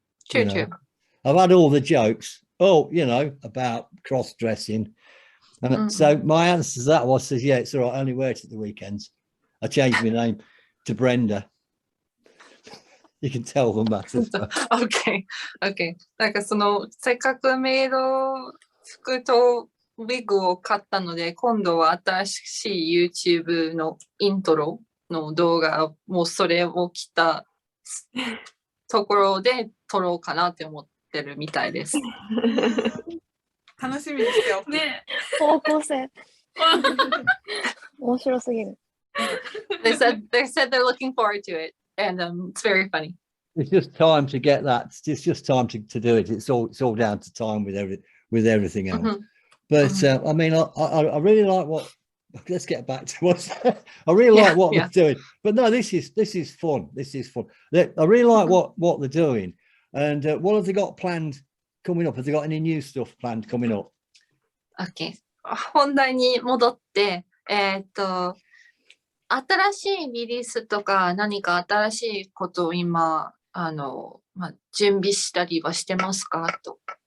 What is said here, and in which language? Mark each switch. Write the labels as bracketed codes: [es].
[en] True, You know, true. I've had all the jokes, about cross-dressing. And so my answer to that was, yeah, it's all right, I only wear it at the weekends. I changed my name to Brenda. You can tell them that as well. Okay, okay. [ja] なんかその、せっかくメイド服とウィッグを買ったので、今度は新しい YouTube のイントロの動画、もうそれを着たところで撮ろうかなって思ってるみたいです。楽しみにしておく。ね。方向性。面白すぎる。 [en] They said they're looking forward to it, and it's very funny. It's just time to get that. It's just time to do it. It's all down to time with everything else. But I mean, I really like what. Let's get back to what I really like what they're doing. But no, this is fun. This is fun. I really like what they're doing. And what have they got planned coming up? Have they got any new stuff planned coming up? Okay. [ja] 本題に戻って、新しいリリースとか何か新しいことを今、準備したりはしてますかと。